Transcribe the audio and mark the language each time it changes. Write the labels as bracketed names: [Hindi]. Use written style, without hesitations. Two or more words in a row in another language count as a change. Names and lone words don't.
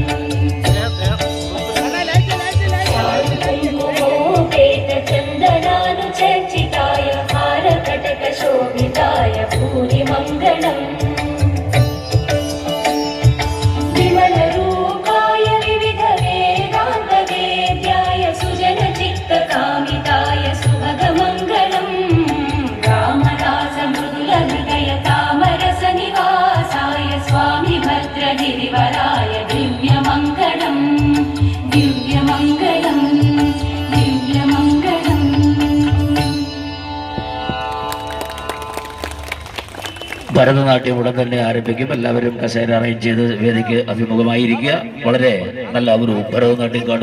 [Sanskrit] चन्दनानुचर्चिताय हारकटकशोभिताय भूरिमङ्गलम् विमलरूपाय विविधवेदान्तवेद्याय सुजनचित्तकामिताय सुभगमङ्गलम् रामदासमृदुलहृदयतामरसनिवासाय स्वामि भद्रगिरिवराय दिव्यमङ्गलम् दिव्यमङ्गलम् दिव्यमङ्गलम् [Malayalam] ഭരതനാട്യം ഉടൻ തന്നെ ആരംഭിക്കും. എല്ലാവരും കസേര അറേഞ്ച് ചെയ്ത് വേദിക്ക് അഭിമുഖമായിരിക്കുക. വളരെ നല്ല ഒരു ഭരതനാട്യം കാണും.